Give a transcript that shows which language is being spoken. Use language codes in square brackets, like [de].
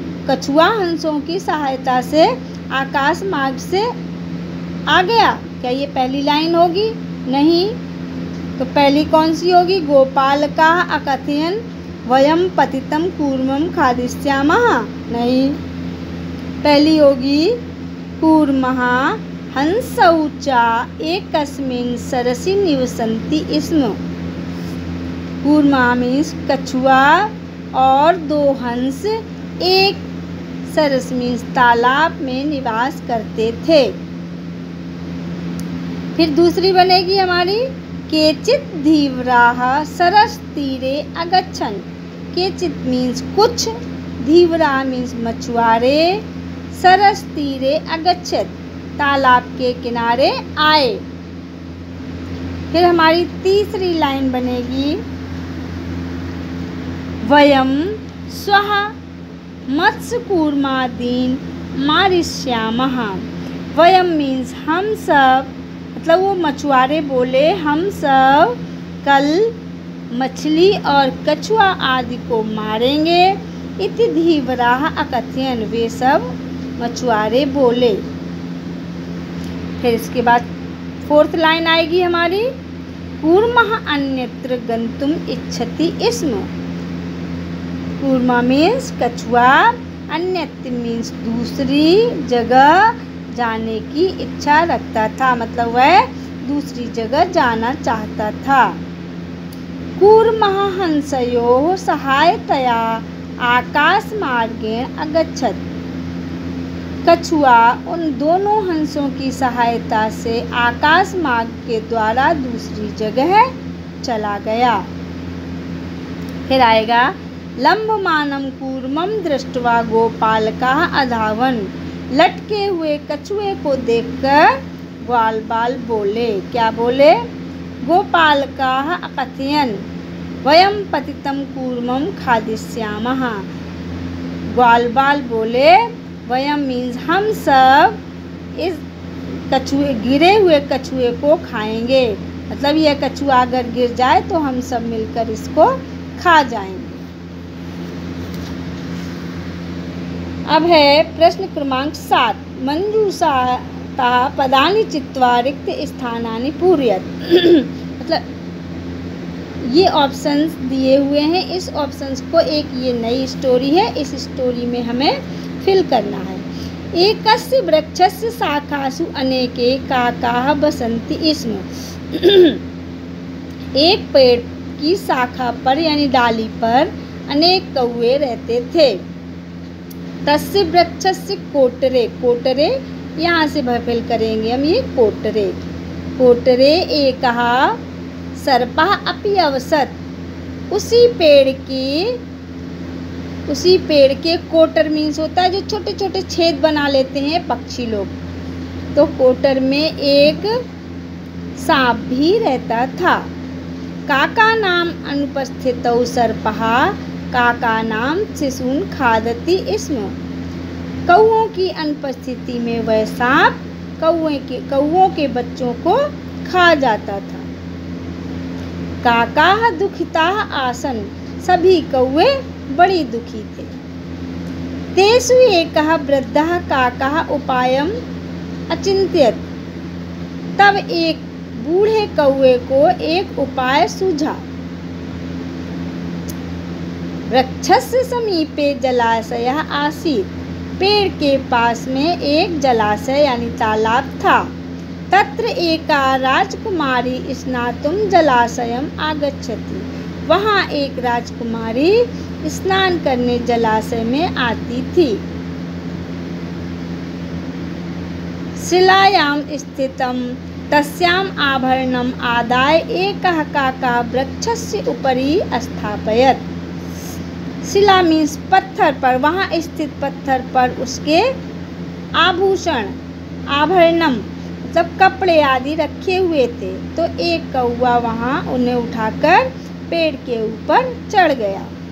[hi] कछुआ हंसों की सहायता से आकाश मार्ग से आ गया। क्या ये पहली लाइन होगी? नहीं। तो पहली कौन सी होगी? [sa] गोपालकाः अकथयन् वयं पतितं कूर्मं खादिष्यामः। [hi] नहीं। पहली होगी [sa] कूर्मः हंसौ च एकस्मिन् सरसि निवसन्ति स्म। [hi] कूर्मा मीन्स कछुआ और दो हंस एक सरस मीन्स तालाब में निवास करते थे। फिर दूसरी बनेगी हमारी, [sa] केचित् धीवराः सरस तीरे अगच्छन्। [hi] केचित् मीन्स कुछ, धीवरा मीन्स मछुआरे, [sa] सरस तीरे अगच्छत् [hi] तालाब के किनारे आए। फिर हमारी तीसरी लाइन बनेगी, [sa] वयं स्वः मत्स्यकूर्मादीन् मारिष्यामः। [hi] वयं मीन्स हम सब, मतलब वो मछुआरे बोले हम सब कल मछली और कछुआ आदि को मारेंगे। [sa] इति धीवराः अकथयन्, [hi] वे सब मछुआरे बोले। फिर इसके बाद फोर्थ लाइन आएगी हमारी, [sa] कूर्मः अन्यत्र गन्तुम् इच्छति स्म। [hi] कूर्मा मीन्स कछुआ, अन्यत्र मीन्स दूसरी जगह जाने की इच्छा रखता था, मतलब वह दूसरी जगह जाना चाहता था। [sa] कूर्मः हंसयोः सहायतया आकाशमार्गेण अगच्छत्। [hi] कछुआ उन दोनों हंसों की सहायता से आकाश मार्ग के द्वारा दूसरी जगह चला गया। फिर आएगा, [sa] लंबमानं कूर्मं दृष्ट्वा गोपालकाः अधावन्। [hi] लटके हुए कछुए को देखकर ग्वाल बाल बोले। क्या बोले? [sa] गोपालकाः अकथयन् वयं पतितं कूर्मं खादिष्यामः। [hi] ग्वाल बाल बोले, वयम मीन्स हम सब इस कछुए, गिरे हुए कछुए को खाएंगे। मतलब यह कछुआ अगर गिर जाए तो हम सब मिलकर इसको खा जाएंगे। अब है प्रश्न क्रमांक 7, [sa] मंजूषातः पदानि चित्वा रिक्त स्थानानि पूरयत्। [hi] मतलब ये ऑप्शंस दिए हुए हैं, इस ऑप्शंस को एक ये नई स्टोरी है, इस स्टोरी में हमें फिल करना है। [sa] एकस्य वृक्षस्य शाखासु अनेके काकाः बसन्ति स्म। [hi] एक पेड़ की शाखा पर यानी डाली पर अनेक कौवे रहते थे। [sa] तस्य वृक्षस्य कोटरे, [hi] कोटरे यहाँ से फिल करेंगे हम ये कोटरे। [sa] कोटरे एकः सर्पः अपि अवसत्। [hi] उसी पेड़ के कोटर मीन्स होता है जो छोटे छोटे छेद बना लेते हैं पक्षी लोग। तो कोटर में एक सांप भी रहता था। [sa] काका नाम अनुपस्थितौ सर्पः काका नाम शिशून् खादति स्म। [hi] कौओं की अनुपस्थिति में वह सांप कौओं के बच्चों को खा जाता था। [sa] काकाः दुखिताः आसन्। [hi] सभी कौवे बड़ी दुखी थे। [sa] तेषु एकः वृद्धः काकः उपायम् अचिन्त्यत्। [hi] तब एक बूढ़े कौवे को एक उपाय सूझा। [sa] वृक्षस्य समीपे जलाशयः आसीत्। [hi] पेड़ के पास में एक जलाशय यानी तालाब था। [sa] तत्र एका राजकुमारी स्नातुं जलाशयम् आगच्छति। [hi] वहाँ एक राजकुमारी स्नान करने जलाशय में आती थी। [sa] शिलायां स्थितं तस्याम् आभरणम् आदाय एकः काका वृक्षस्य उपरि स्थापयत्। [hi] शिला मीन्स पत्थर पर, वहाँ स्थित पत्थर पर उसके आभूषण, आभरणम मतलब कपड़े आदि रखे हुए थे। तो एक कौवा वहाँ उन्हें उठाकर पेड़ के ऊपर चढ़ गया।